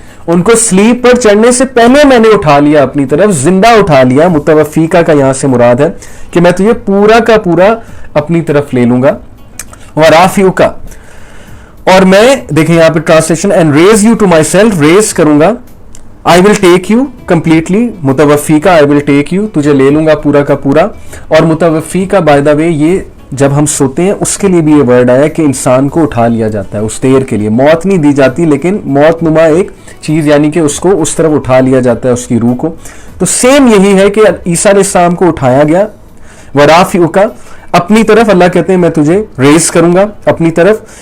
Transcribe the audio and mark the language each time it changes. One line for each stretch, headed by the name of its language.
Urdu: ان کو سلیب پر چڑھنے سے پہلے میں نے اٹھا لیا اپنی طرف, زندہ اٹھا لیا. متوفیقہ کا یہاں سے مراد ہے کہ میں تجھے پورا کا پورا اپنی طرف لے لوں گا. ورافیعوکا, اور میں دیکھیں یہاں پہ translation,
English: and raise you to myself,
Urdu: raise کروں گا.
English: I will take you completely, متوفیقہ I will take you,
Urdu: تجھے لے لوں گا پورا کا پورا. اور متوفیقہ
English: by the way
Urdu: یہ جب ہم سوتے ہیں اس کے لیے بھی یہ ورڈ آیا کہ انسان کو اٹھا لیا جاتا ہے اس دیر کے لیے. موت نہیں دی جاتی لیکن موت نما ایک چیز, یعنی کہ اس کو اس طرف اٹھا لیا جاتا ہے اس کی روح کو. تو سیم یہی ہے کہ عیسیٰ علیہ السلام کو اٹھایا گیا. ورافیعوکا, اپنی طرف, اللہ کہتے ہیں میں تجھے ریز کروں گا اپنی طرف.